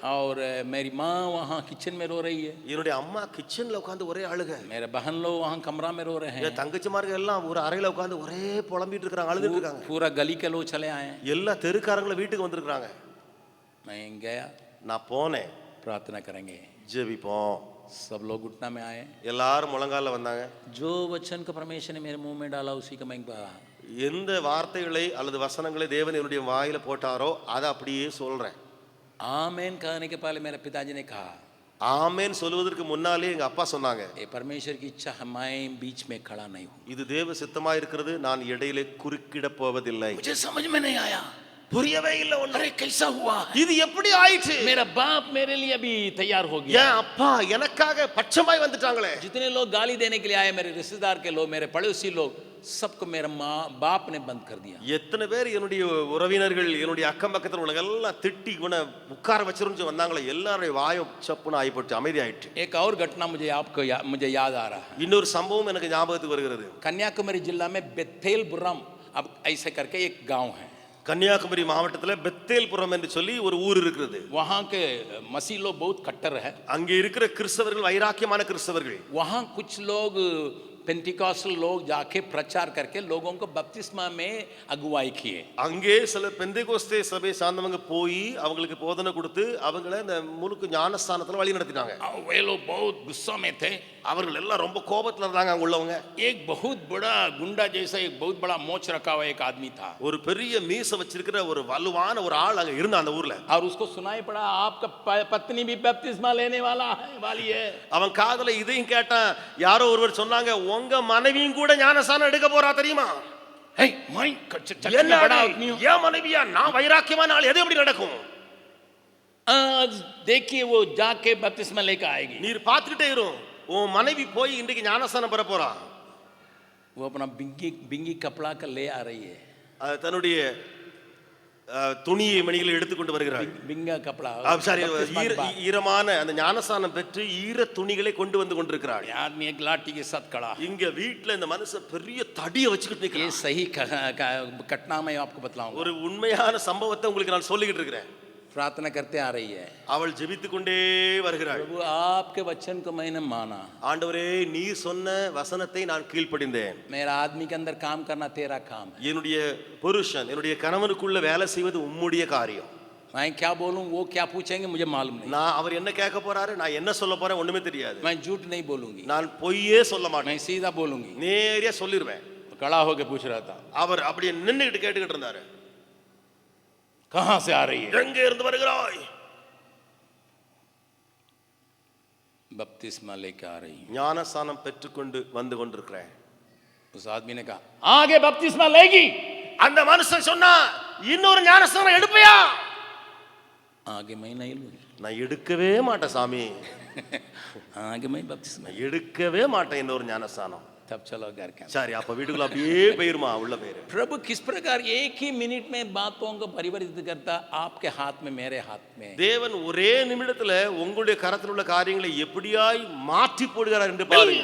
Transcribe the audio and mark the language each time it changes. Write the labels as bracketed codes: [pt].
[hi] और मेरी माँ वहाँ किचन में रो रही है, [ta] என்னுடைய அம்மா கிச்சன்ல உட்கார்ந்து ஒரே அழுக. [hi] मेरे बहन लोग वहाँ कमरा में रो रहे हैं, [ta] என் தங்கச்சிமார்கள் எல்லாம் ஒரு அறையில உட்கார்ந்து ஒரே புலம்பிட்டு இருக்காங்க, அழுதுட்டு இருக்காங்க. [hi] पूरा गली के लोग चले आए हैं। [ta] எல்லா தெருக்காரங்களும் வீட்டுக்கு வந்திருக்காங்க. [hi] मैं गया, [ta] நான் போனேன். [hi] प्रार्थना करेंगे, [ta] ஜெபிப்போம். [hi] सब लोग घुटना में आए, [ta] எல்லாரும் முழங்கால வந்தாங்க. [hi] जो वचन को परमेश्वर ने मेरे मुंह में डाला उसी का मैं कहा। [ta] எந்த வார்த்தைகளை அல்லது வசனங்களை தேவன் என்னுடைய வாயில போட்டாரோ அதை அப்படியே சொல்றேன். [hi] आमेन कहने के पहले मेरे पिताजी ने कहा, [ta] ஆமென் சொல்வதற்கு முன்னாலே எங்க அப்பா சொன்னாங்க, [hi] ये परमेश्वर की इच्छा है, मैं बीच में खड़ा नहीं हूँ। [ta] இது தேவ சித்தமா இருக்கிறது, நான் இடையிலே குறுக்கிட போவதில்லை. [hi] मुझे समझ में नहीं आया, [ta] புரியவே இல்லை ஒண்ணு. [hi] अरे कैसा हुआ है? [ta] இது எப்படி ஆயிற்று? [hi] मेरा बाप मेरे लिए अभी तैयार हो गया, [ta] என் அப்பா எனக்காக பட்சமாய் வந்துட்டாங்களே. [hi] जितने लोग गाली देने के लिए आए, मेरे रिश्तेदार के लोग, मेरे पड़ोसी लोग, सबको मेरा माँ बाप ने बंद कर दिया। [ta] எத்தனை பேர் என்னுடைய உறவினர்கள் என்னுடைய அக்கம் பக்கத்தில் உள்ள எல்லாம் திட்டி இவனை உட்கார வச்சிருந்து வந்தாங்களே, எல்லாருடைய வாயும் சப்புன்னு ஆயிப்போச்சு, அமைதி ஆயிடுச்சு. [hi] एक और घटना मुझे याद आ रहा है। [ta] இன்னொரு சம்பவம் எனக்கு ஞாபகத்துக்கு வருகிறது. [hi] कन्याकुमारी जिला में बेथेल बुर्राम अब ऐसे करके एक गांव है, [ta] கன்னியாகுமரி மாவட்டத்தில் பெத்தேல்புரம் என்று சொல்லி ஒரு ஊர் இருக்கிறது. [hi] वहां के मसीह लोग बहुत कट्टर है. [ta] அங்கே இருக்கிற கிறிஸ்தவர்கள் வைராக்கியமான கிறிஸ்தவர்கள். [hi] वहां कुछ लोग पेंटिकॉस्टल लोग जाके प्रचार करके लोगों को बपतिस्मा में अगुवाई किए. [ta] அங்கே சில பெந்தேகோஸ்தே சபை சார்ந்தவங்க போய் அவங்களுக்கு போதனை கொடுத்து அவங்கள இந்த முழுக்கு ஞானஸ்தானத்துல வழி நடத்தினாங்க. [hi] वे लोग बहुत गुस्सा में थे. [ta] அவர்கள் எல்லாம் ரொம்ப கோபத்துல இருந்தாங்க அங்க உள்ளவங்க. [hi] एक बहुत बड़ा गुंडा जैसा एक बहुत बड़ा मोच रखा हुआ एक आदमी था. [ta] ஒரு பெரிய மீச வச்சிருக்கிற ஒரு வலுவான ஒரு ஆள் அங்க இருந்தா அந்த ஊர்ல. [hi] और उसको सुनाई पड़ा आपका पत्नी भी बपतिस्मा लेने वाली है. [ta] அவன் காதுல இதையும் கேட்டான். யாரோ ஒருவர் சொன்னாங்க உங்க மனைவியும் கூட ஞானஸ்தானம் எடுக்க போறா தெரியுமா? [hi] हे मैं [ta] என்ன [hi] बड़ा आदमी हूं. [ta] ஏன் மனைவியா? நான் வைராக்கியமான ஆள், எது எப்படி நடக்கும்? [hi] देखिए वो जाके बपतिस्मा लेकर आएगी. [ta] நீர் பார்த்துக்கிட்டே இரு. உன் மனைவி போய் இன்றைக்கு ஞானஸ்தானம் பெற போறா. [hi] वो अपना बिंगी कपड़ा का ले आ रही है. [ta] தன்னுடைய துணியை மணிகளை எடுத்துக்கொண்டு வருகிறாள். [hi] बिंगा कपड़ा [ta] சாரி, ஈரமான அந்த ஞானஸ்தானம் பெற்று ஈர துணிகளை கொண்டு வந்து கொண்டிருக்கிறாள். [hi] आदमी एक लाठी के साथ खड़ा. [ta] இங்க வீட்ல இந்த மனுஷன் பெரிய தடியை வச்சுக்கிட்டு [hi] ये [ta] நிக்கிறான். [hi] सही घटना मैं आपको बतलाऊंगा. [ta] ஒரு உண்மையான சம்பவத்தை உங்களுக்கு நான் சொல்லிக்கிட்டு இருக்கிறேன். [hi] प्रार्थना करते आ रही है. [ta] அவள் ஜெபித்து கொண்டே வருகிறாள். [hi] प्रभु आपके वचन को मैंने माना. [ta] ஆண்டவரே நீ சொன்ன வசனத்தை நான் கீழ்ப்படிந்தேன். [hi] मेरा आदमी के अंदर काम करना तेरा काम है. [ta] என்னுடைய புருஷன் என்னுடைய கணவனுக்குள்ள வேலை செய்வது உம்முடைய காரியம். [hi] मैं क्या बोलूं वो क्या पूछेंगे मुझे मालूम नहीं. [ta] நான் அவர் என்ன கேட்க போறாரு, நான் என்ன சொல்ல போறேன் ஒண்ணுமே தெரியாது. [hi] मैं झूठ नहीं बोलूंगी. [ta] நான் பொய்யே சொல்ல மாட்டேன். [hi] मैं सीधा बोलूंगी. [ta] நேரடியா சொல்லிடுவேன். [hi] खड़ा होके पूछ रहा था [ta] அவர் அப்படியே நின்னுகிட்டு கேட்டுக்கிட்டு இருந்தாரு. [hi] कहां से आ रही है? [ta] எங்க இருந்து வருகிறாய்? [hi] बपतिस्मा लेके आ रही. [ta] ஞானஸ்தானம் பெற்றுக்கொண்டு வந்து கொண்டிருக்கிறேன். [hi] उस आदमी ने कहा आगे बपतिस्मा लेगी. [ta] அந்த மனுஷன் சொன்னா இன்னொரு ஞானஸ்தானம் எடுப்பையா? [hi] आगे मैं नहीं लूंगी. [ta] நான் எடுக்கவே மாட்டேன் சாமி. [hi] आगे मैं बपतिस्मा. [ta] எடுக்கவே மாட்டேன் இன்னொரு ஞானஸ்தானம். [hi] तब चलो घर के. [ta] சரி, அப்ப வீட்டுக்குள்ள அப்படியே போயிருமா உள்ள போயிரு. [hi] प्रभु किस प्रकार एक ही मिनट में बातों को परिवर्तित करता, आपके हाथ में मेरे हाथ में. [ta] தேவன் ஒரே நிமிடத்துல உங்களுடைய கரத்தில் உள்ள காரியங்களை எப்படியாய் மாற்றி போடுகிறார் என்று பாருங்க.